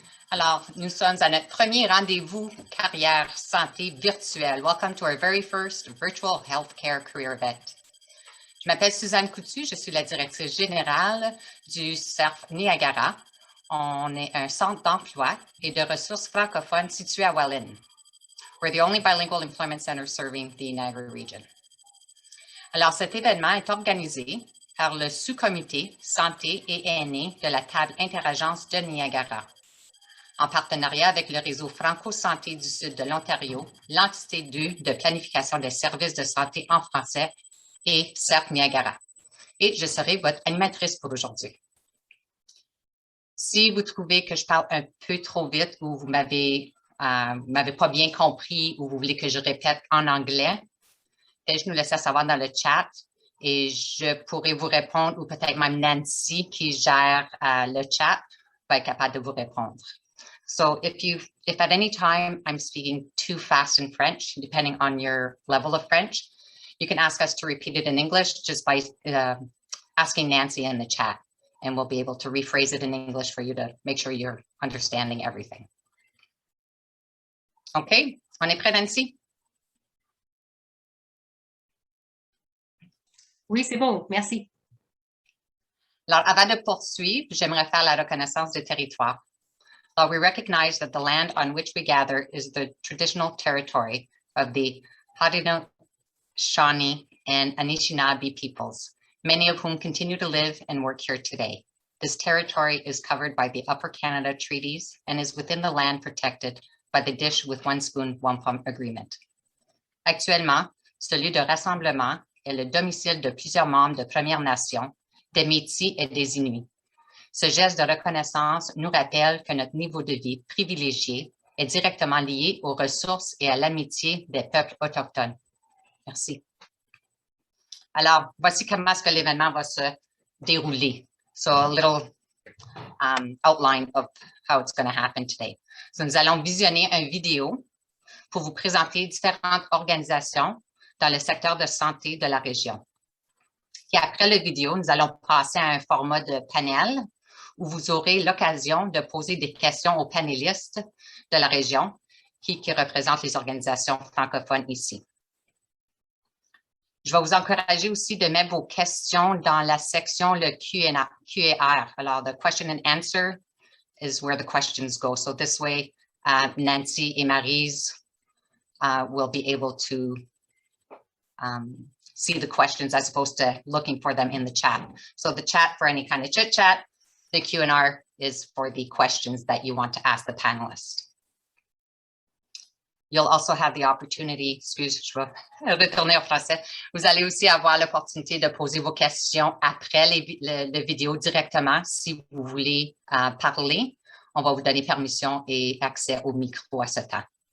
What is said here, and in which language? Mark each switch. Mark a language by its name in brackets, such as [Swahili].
[French] Alors, nous sommes à notre premier rendez-vous carrière santé virtuelle. [English] Welcome to our very first virtual healthcare career event. [French] Je m'appelle Suzanne Coutu, je suis la directrice générale du CERF Niagara. On est un centre d'emploi et de ressources francophones situé à Welland. [English] We're the only bilingual employment center serving the Niagara region. [French] Alors, cet événement est organisé par le sous-comité santé et aînés de la table interagence de Niagara, en partenariat avec le réseau Franco-Santé du Sud de l'Ontario, l'entité 2 de planification des services de santé en français et CERF Niagara. Et je serai votre animatrice pour aujourd'hui. Si vous trouvez que je parle un peu trop vite ou vous m'avez pas bien compris ou vous voulez que je répète en anglais, peut-être nous laisser savoir dans le chat et je pourrai vous répondre ou peut-être même Nancy qui gère le chat va être capable de vous répondre. [English] So if at any time I'm speaking too fast in French, depending on your level of French, you can ask us to repeat it in English just by asking Nancy in the chat, and we'll be able to rephrase it in English for you to make sure you're understanding everything. [French] OK, on est prêt, Nancy? Oui, c'est bon, merci. Alors, avant de poursuivre, j'aimerais faire la reconnaissance du territoire. [English] We recognize that the land on which we gather is the traditional territory of the Haudenosaunee, Shawnee, and Anishinaabe peoples, many of whom continue to live and work here today. This territory is covered by the Upper Canada Treaties and is within the land protected by the Dish with One Spoon, One Plum Agreement. [French] Actuellement, ce lieu de rassemblement est le domicile de plusieurs membres de Premières Nations, des Métis et des Inuits. Ce geste de reconnaissance nous rappelle que notre niveau de vie privilégié est directement lié aux ressources et à l'amitié des peuples autochtones. Merci. Alors, voici comment est-ce que l'événement va se dérouler. [English] So, a little outline of how it's going to happen today. [French] So, nous allons visionner une vidéo pour vous présenter différentes organisations dans le secteur de santé de la région. Et après la vidéo, nous allons passer à un format de panel où vous aurez l'occasion de poser des questions aux panélistes de la région qui représentent les organisations francophones ici. Je vais vous encourager aussi de mettre vos questions dans la section le Q&A. [English] Alors, the question and answer is where the questions go. So this way, Nancy et Maryse will be able to see the questions as opposed to looking for them in the chat. So the chat for any kind of chit chat, the Q&A is for the questions that you want to ask the panelists. You'll also have the opportunity, [French] je vais retourner au français, vous allez aussi avoir l'opportunité de poser vos questions après la vidéo directement. Si vous voulez parler, on va vous donner permission et accès au micro à ce temps.